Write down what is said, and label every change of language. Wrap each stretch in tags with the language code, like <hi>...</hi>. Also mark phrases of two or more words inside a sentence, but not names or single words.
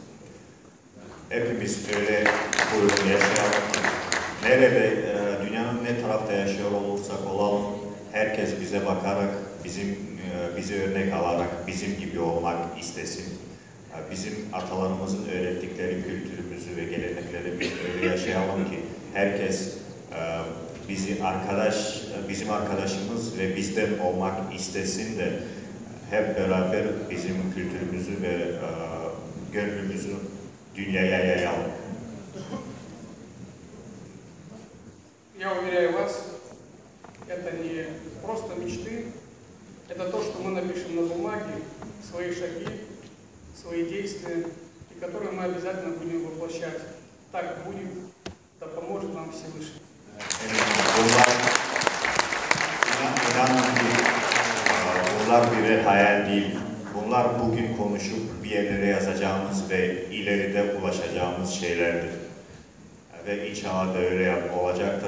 <tr>Hepimiz öyle buyurun yaşayalım. Nerede, dünyanın ne tarafta yaşıyor olursak olalım, herkes bize bakarak, bizi örnek alarak bizim gibi olmak istesin. Bizim atalarımızın öğrettikleri kültürümüzü ve gelenekleri öyle yaşayalım ki herkes bizim arkadaşımız ve bizden olmak istesin de hep beraber bizim kültürümüzü ve gönlümüzü dünyaya yayalım.</tr> <ru>Я уверяю вас, это не просто мечты, это то, что мы напишем на бумаге, свои шаги, свои действия, и которые мы обязательно будем воплощать. Так будет, да поможет нам Всевышний.</ru> <tr>Bunlar birer hayal değil. Bunlar bugün konuşup bir yerlere yazacağımız ve ileride ulaşacağımız şeylerdir. Ve inşallah da öyle olacaktır.</tr>